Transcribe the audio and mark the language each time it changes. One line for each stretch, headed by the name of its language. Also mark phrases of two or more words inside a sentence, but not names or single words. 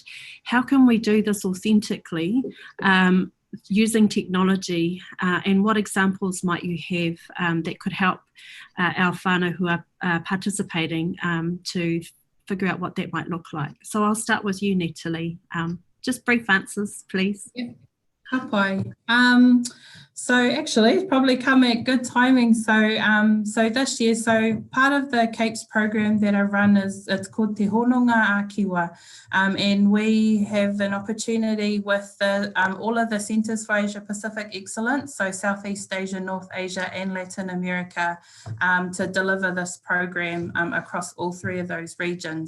English: How can we do this authentically using technology, and what examples might you have that could help our whānau who are participating to figure out what that might look like? So I'll start with you, Natalie. Just brief answers, please. Yeah.
Māori: Ka pai.
English: So actually, it's probably come at good timing. So this year, so part of the CAPES program that I run it's called Te Hononga Ākiwa, and we have an opportunity with all of the Centres for Asia Pacific Excellence, so Southeast Asia, North Asia, and Latin America, to deliver this program across all three of those regions.